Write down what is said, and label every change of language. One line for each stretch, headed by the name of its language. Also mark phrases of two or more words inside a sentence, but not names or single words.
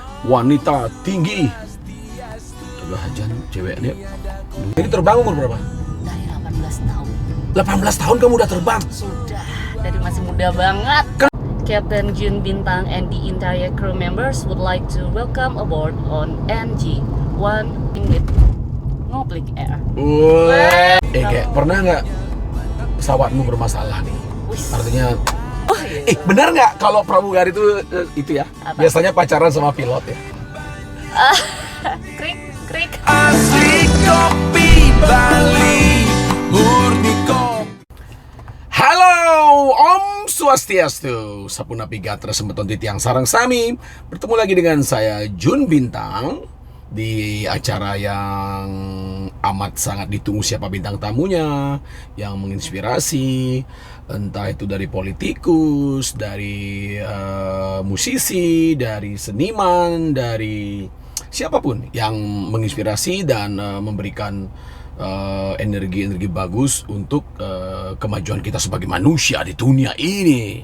Indonesian: wanita tinggi. Udah ajan cewek dia. Ini terbang umur berapa? Dari 18 tahun. 18 tahun kamu udah terbang? Sudah, dari masih muda banget.
English: Captain Jun Bintang and the entire crew members would like to welcome aboard on NG-1 with Ngopling Air.
Indonesian: Wah. Kayak pernah nggak pesawatmu bermasalah nih? Wis. Artinya, Oh, iya. benar nggak kalau pramugari itu ya? Apa? Biasanya pacaran sama pilot ya? Krik, krik. Asli kopi Bali, murni kopi.
Balinese: Halo, Om Swastiastu, Sapuna Pigatra Sembeton Titiang Sarang Sami.
Indonesian: Bertemu lagi dengan saya Jun Bintang di acara yang amat sangat ditunggu siapa bintang tamunya, yang menginspirasi, entah itu dari politikus, dari musisi, dari seniman, dari siapapun yang menginspirasi dan memberikan energi-energi bagus untuk kemajuan kita sebagai manusia di dunia ini.